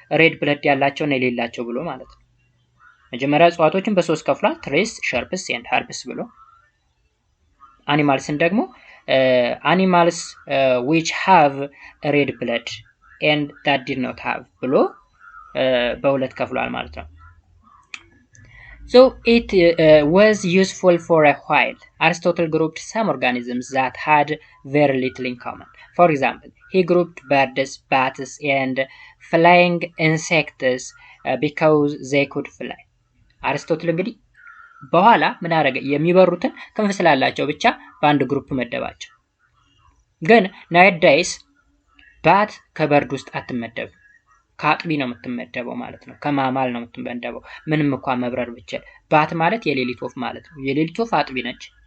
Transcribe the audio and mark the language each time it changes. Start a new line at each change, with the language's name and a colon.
Amharic: ሬድ ብለድ ያላቸው እና የሌላቸው ብሎ ማለት ነው። መጀመሪያ እጽዋቶችን በሶስት ከፍሏል፣ ትሬስ፣ ሸርፕስ ኤንድ ኸርብስ ብሎ። አኒማልስን ደግሞ
English: animals which have red blood and that did not have
Amharic: ብሎ በሁለት ከፍሏል ማለት ነው።
English: So it was useful for a while. Aristotle grouped some organisms that had very little in common. For example, he grouped birds, bats and flying insects because they could fly.
Amharic: አሪስቶትል እንግዲህ በኋላ ምን አደረገ? የሚበሩትን ክንፍ ስላላቸው ብቻ በአንድ ግሩፕ መደባቸው። ግን ናይዳይስ ባት ከበርድ ውስጥ አትመደብም፣ ከአጥቢ ነው የምትመደበው ማለት ነው። ከማማል ነው የምትመደበው። ምንም እንኳን መብረር ብቻል። ባት ማለት የሌሊት ወፍ ማለት ነው። የሌሊት ወፍ አጥቢ ነች፣